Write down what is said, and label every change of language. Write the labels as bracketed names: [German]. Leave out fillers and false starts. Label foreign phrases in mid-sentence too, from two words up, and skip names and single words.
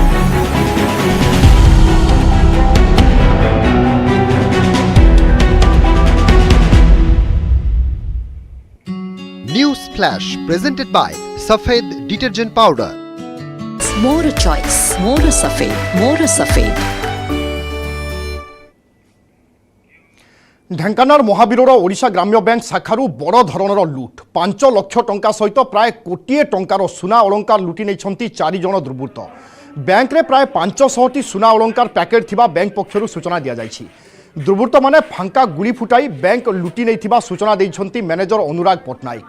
[English] News Flash presented by Safed Detergent Powder. More choice, more safed, more safed. [Odia] ଢେଙ୍କାନାଳ ମହାବୀରର ଓଡ଼ିଶା ଗ୍ରାମ୍ୟ ବ୍ୟାଙ୍କ ଶାଖାରୁ ବଡ଼ ଧରଣର ଲୁଟ 5 ଲାଖ ଟଙ୍କା ସହିତ ପ୍ରାୟ କୋଟିଏ ଟଙ୍କାର ସୁନା ଅଳଙ୍କାର ଲୁଟି ନେଇ 4 ଜଣ ଦୁର୍ବୃତ୍ତ। ବ୍ୟାଙ୍କ ରେ ପ୍ରାୟ 500ଟି ସୁନା ଅଳଙ୍କାର ପ୍ୟାକେଟ ଥିବା ବ୍ୟାଙ୍କ ପକ୍ଷରୁ ସୂଚନା ଦିଆ ଯାଉଛି। ଦୁର୍ବୃତ୍ତ ମାନେ ଫାଙ୍କା ଗୁଳି ଫୁଟାଇ ବ୍ୟାଙ୍କ ଲୁଟି ନେଇ ସୂଚନା ଦେଇଛନ୍ତି ମ୍ୟାନେଜର ଅନୁରାଗ ପଟ୍ଟନାୟକ।